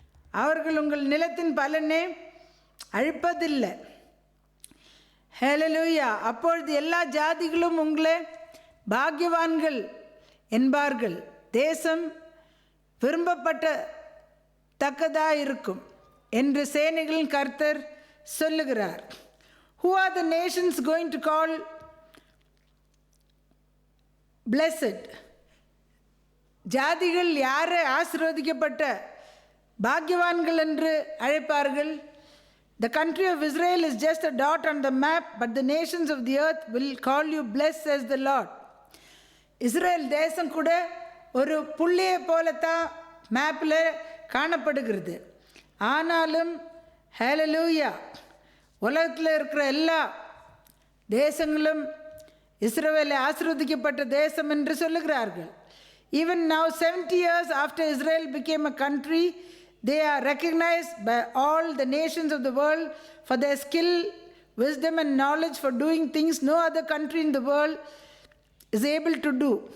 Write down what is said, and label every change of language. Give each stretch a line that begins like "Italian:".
Tamil: அவர்கள் உங்கள் நிலத்தின் பலனை அழிப்பதில்லை. ஹல்லேலூயா. அப்பொழுது எல்லா ஜாதிகளும் உங்களை பாக்கியவான்கள் என்பார்கள். தேசம் விரும்பப்பட்ட தக்கதாக இருக்கும் என்று சேனைகளின் கர்த்தர் சொல்லுகிறார்.
English: Who are the nations going to call blessed?
Tamil: ஜாதிகள் யாரை ஆசீர்வதிக்கப்பட்ட பாக்கியவான்கள் என்று அழைப்பார்கள்?
English: The country of Israel is just a dot on the map, but the nations of the earth will call you blessed, says the Lord.
Tamil: Israel தேசம் கூட ஒரு புள்ளியை போலத்தான் மேப்பில் காணப்படுகிறது. ஆனாலும் ஹல்லேலூயா, உலகத்தில் இருக்கிற எல்லா தேசங்களும் இஸ்ரவேலை ஆசீர்வதிக்கப்பட்ட தேசம் என்று சொல்லுகிறார்கள்.
English: Even now, 70 years after Israel became a country, they are recognized by all the nations of the world for their skill, wisdom and knowledge for doing things no other country in the world is able to do.